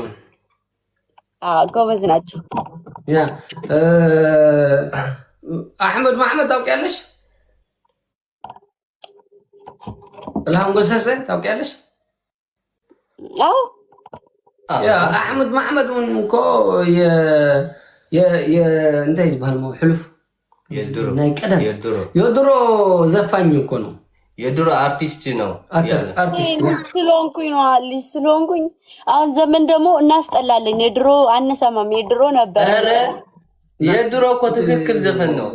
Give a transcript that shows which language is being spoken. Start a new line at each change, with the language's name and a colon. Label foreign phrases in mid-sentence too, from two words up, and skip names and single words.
Amharic: ጎበዝ ናቸው። ያ አህመድ መሐመድ ታውቂያለሽ? ጥላሁን ገሰሰ ታውቂያለሽ? አዎ ያ አህመድ መሐመድ
Tigrinya: እንኮ እንታይ ዝበሃል
Amharic: ነው ሕሉፍ የድሮ ዘፋኝ እኮ ነው። የድሮ አርቲስት ነው። ስለሆንኩኝ አሁን ዘመን ደግሞ እናስጠላለን። የድሮ አንሰማም። የድሮ ነበር። የድሮ እኮ ትክክል ዘፈን ነው።